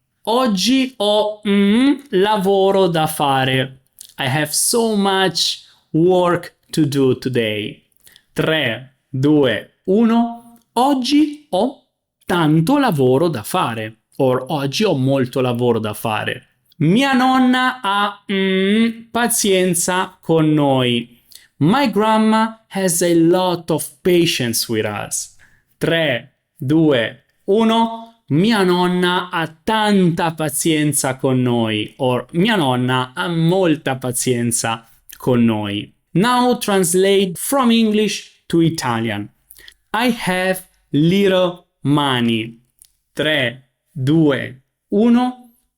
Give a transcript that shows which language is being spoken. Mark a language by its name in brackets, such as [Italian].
[Italian] Oggi ho lavoro da fare. [English] I have so much work to do today. 3, 2, 1. [Italian] Oggi ho tanto lavoro da fare. Or oggi ho molto lavoro da fare. Mia nonna ha pazienza con noi. [English] My grandma has a lot of patience with us. 3, 2, 1. [Italian] Mia nonna ha tanta pazienza con noi. Or mia nonna ha molta pazienza con noi. [English] Now translate from English to Italian. I have little money. 3, 2, 1.